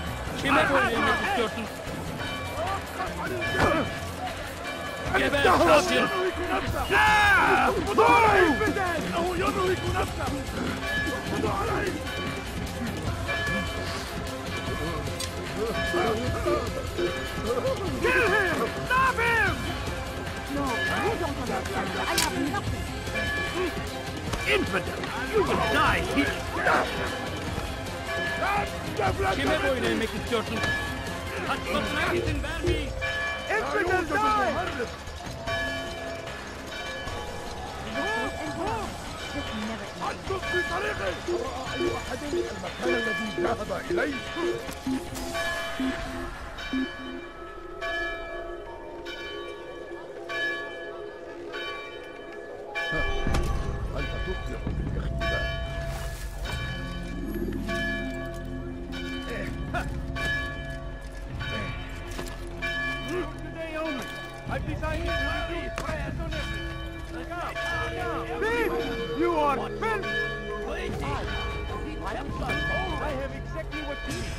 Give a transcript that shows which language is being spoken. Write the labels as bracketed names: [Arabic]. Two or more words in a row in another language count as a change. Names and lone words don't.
[Turkish] Kime böyle yemek istiyorsun? Geber kafir! [Arabic] ينهك نفسه اقبضوا عليه انه ينهك نفسه اقبضوا عليه [English] Kill him! Stop him! No, you don't understand. I have nothing. Infidel! You will die here! [Turkish] Kime böyle yemek istiyorsun? Kaçmasına izin vermeyin! [English] Infidel die! [Arabic] اترك في طريقي رأى اي احد المكان الذي ذهب اليه أنت تبدع بالاختبار [English] Today only! I've decided to do prayers on everything! Thief! You are filth! I have exactly what you need!